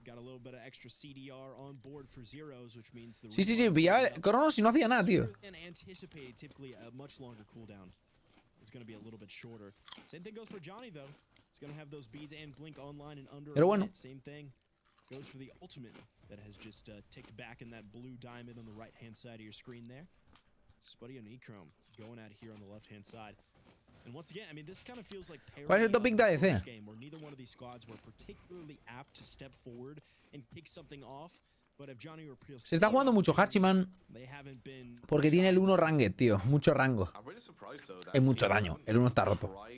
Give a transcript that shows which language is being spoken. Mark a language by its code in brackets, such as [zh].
[en] Got a little bit of extra CDR on board for Zeros, which means the [es] Sí, pillaba el Cronos y no hacía nada, tío. [en] And anticipated typically a much longer cooldown. It's going to be a little bit shorter. Same thing goes for Johnny though. He's going to have those beads and blink online in under a minute. Same thing goes for the ultimate that has just ticked back in that blue diamond on the right-hand side of your screen there. Spuddy and E-Chrome going at it here on the left-hand side. And once again, I mean, this kind of feels like [es] ¿Cuál es el topic de ADC? [en] game where neither one of these squads were particularly apt to step forward and pick something off. But if Johnny or Prio [es] se está jugando mucho Hachiman porque tiene el 1 ranged, tío. Mucho rango. Es mucho daño. El 1 está roto.